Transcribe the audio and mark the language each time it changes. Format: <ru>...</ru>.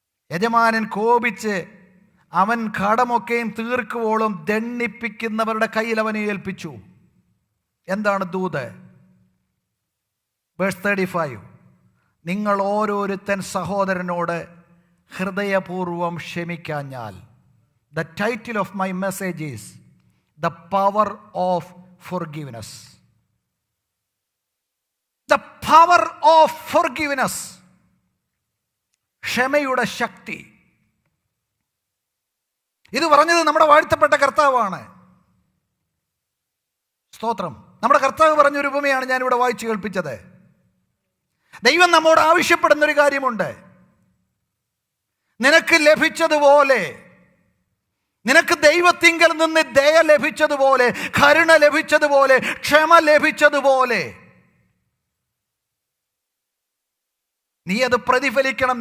<ml>യജമാനൻ കോപിച്ച് അവൻ കടമൊക്കെയും തീർക്കുവോളം ദണ്ഡിപ്പിക്കുന്നവരുടെ കയ്യിൽ അവനെ ഏൽപ്പിച്ചു. എന്താണ് ദൂത്? വേഴ്സ് 35, നിങ്ങൾ ഓരോരുത്തൻ സഹോദരനോട് ഹൃദയപൂർവം ക്ഷമിക്കാഞ്ഞാൽ.</ml> <en>The title of my message is The Power of Forgiveness. The power of forgiveness.</en> <ml>ക്ഷമയുടെ ശക്തി. ഇത് പറഞ്ഞത് നമ്മുടെ വാഴ്ത്തപ്പെട്ട കർത്താവാണ്. സ്തോത്രം. നമ്മുടെ കർത്താവ് പറഞ്ഞൊരു ഉപമയാണ് ഞാനിവിടെ വായിച്ചു കേൾപ്പിച്ചത്. ദൈവം നമ്മോട് ആവശ്യപ്പെടുന്നൊരു കാര്യമുണ്ട്. നിനക്ക് ലഭിച്ചതുപോലെ, നിനക്ക് ദൈവത്തിങ്കൽ നിന്ന് ദയ ലഭിച്ചതുപോലെ, കരുണ ലഭിച്ചതുപോലെ, ക്ഷമ ലഭിച്ചതുപോലെ നീ അത് പ്രതിഫലിക്കണം.</ml>